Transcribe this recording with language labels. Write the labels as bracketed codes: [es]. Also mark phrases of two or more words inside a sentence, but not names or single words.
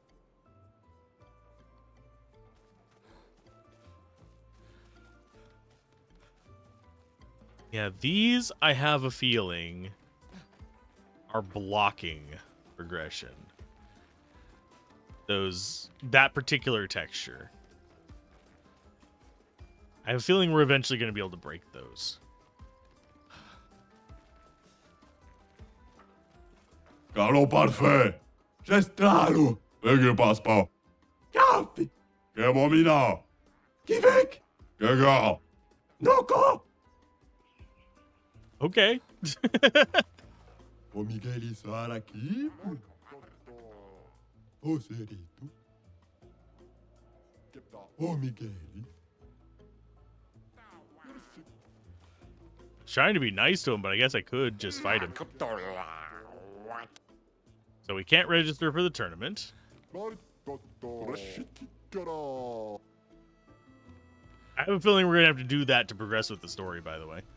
[en] Yeah, these, I have a feeling, are blocking progression. that particular texture. I have a feeling we're eventually going to be able to break those. Caro parfait. Gestralo. Lege passport. Café. Que momina. Kivek. Gaga. Noko. Okay. O Miguel Sara aqui. O Cerito. O Miguel. Trying to be nice to him, but I guess I could just fight him. So we can't register for the tournament. I have a feeling we're going to have to do that to progress with the story, by the way.